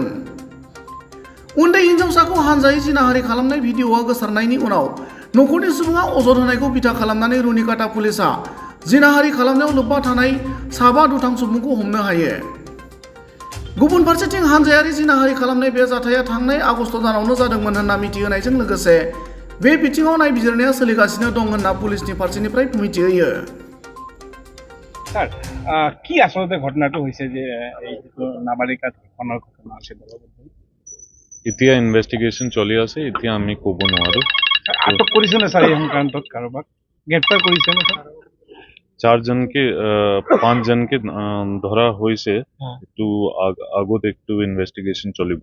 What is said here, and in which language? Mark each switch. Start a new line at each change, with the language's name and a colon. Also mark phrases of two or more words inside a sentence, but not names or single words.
Bodo: उन्दै हिन्जावसाखौ हानजायै जिनाहारि खालामनाय भिडिअ'आ गोसारनायनि उनाव नखरनि सुबुङा अजद होनायखौ बिथा खालामनानै रुनिकाटा पुलिसआ जिनाहारि खालामनायाव लोब्बा थानाय साबा दुथां सुबुंखौ हमनो हायो। गुबुन फारसेथिं हानजायारि जिनाहारि खालामनाय बे जाथाया थांनाय आगस्ट दानावनो जादोंमोन होनना मिथिहोनायजों लोगोसे बे बिथिङाव नायबिजिरनाया सोलिगासिनो दं होनना पुलिसनि फारसेनिफ्राय मिथिहोयो।
Assamese: স্যার কি আসলে ঘটনাটো হৈছে যে এই নাবালিকা ধৰ্ষণৰ ঘটনা আছে? এতিয়া ইনভেষ্টিগেশ্যন চলি আছে, এতিয়া আমি ক'ব নোৱাৰো। আটক কৰিছে নে স্যাৰ এই সংক্ৰান্তত কাৰোবাক গ্ৰেপ্তাৰ কৰিছে নে? 5 জনকে ধৰা হৈছে, এইটো আগত একটু ইনভেষ্টিগেশ্যন চলিব।